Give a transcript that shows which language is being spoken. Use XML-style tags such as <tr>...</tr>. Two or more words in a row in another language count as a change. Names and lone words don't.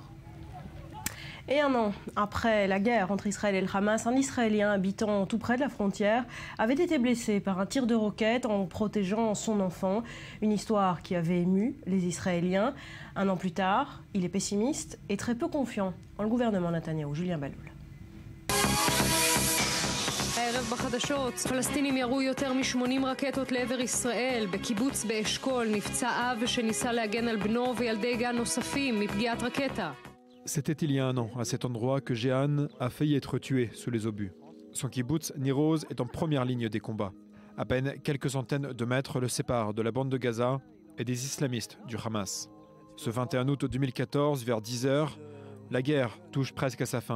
<fr>Et un an après la guerre entre Israël et le Hamas, un Israélien habitant tout près de la frontière avait été blessé par un tir de roquette en protégeant son enfant. Une histoire qui avait ému les Israéliens. Un an plus tard, il est pessimiste et très peu confiant en le gouvernement Netanyahou. Julien Baloul.</fr> <he>הערב בחדשות, פלסטינים ירו יותר מ-80 רקטות לעבר ישראל. בקיבוץ באשכול נפצע אב שניסה להגן על בנו וילדי גן נוספים מפגיעת רקטה.</he> <fr>C'était il y a un an, à cet endroit, que Jehan a failli être tué sous les obus. Son kibbutz, Niroz, est en première ligne des combats. À peine quelques centaines de mètres le séparent de la bande de Gaza et des islamistes du Hamas. Ce 21 août 2014, vers 10 h, la guerre touche presque à sa fin.</fr>